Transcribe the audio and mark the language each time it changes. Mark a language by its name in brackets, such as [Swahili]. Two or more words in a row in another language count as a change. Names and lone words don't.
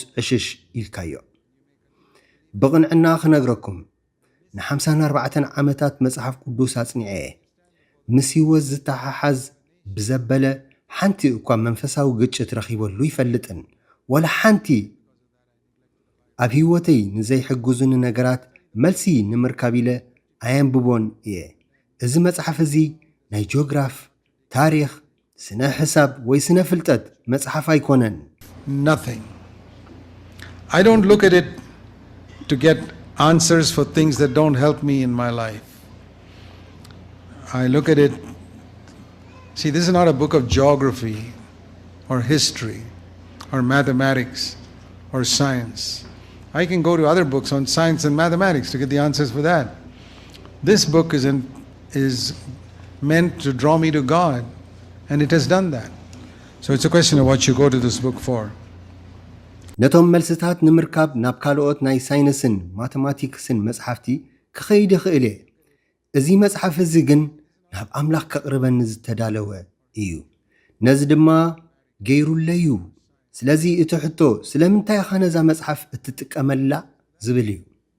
[Tigrinya] ዕሽሽ ኢልካዮ። ብቕንዕና ክነግረኩም ን54 ዓመታት መጽሓፍ ቅዱስ ኣጽኒዐ ምስ ህይወት ዝተሓሓዝ ብዘበለ ሓንቲ እኳ መንፈሳዊ ግጭት ረኺበሉ ይፈልጥን ወላ ሓንቲ ኣብ ህይወተይ ንዘይሕግዙኒ ነገራት መልሲ ንምርካብ ኢለ ኣየንብቦን እየ። እዚ መጽሓፍ እዚ ናይ ጂኦግራፍ፣ ታሪኽ፣ ስነ ሕሳብ ወይ ስነ ፍልጠት መጽሓፍ ኣይኮነን። [English] Nothing. I don't look at it to get answers for things that don't help me in my life. I look at it, see, this is not a book of geography or history or mathematics or science. I can go to other books on science and mathematics to get the answers for that. This book is meant to draw me to God, and it has done that. So it's a question of what you go to this book for. [Tigrinya] ነቶም መልስታት ንምርካብ ናብ ካልኦት ናይ ሳይንስን ማተማቲክስን መጽሓፍቲ ክኸይድ ይኽእል እየ። እዚ መጽሓፍ እዚ ግን ናብ ኣምላኽ ከቕርበኒ ዝተዳለወ እዩ። ነዚ ድማ ገይሩለዩ። ስለዚ እቲ ሕቶ ስለምንታይ ኢኻ ነዛ መጽሓፍ እትጥቀመላ ዝብል እዩ።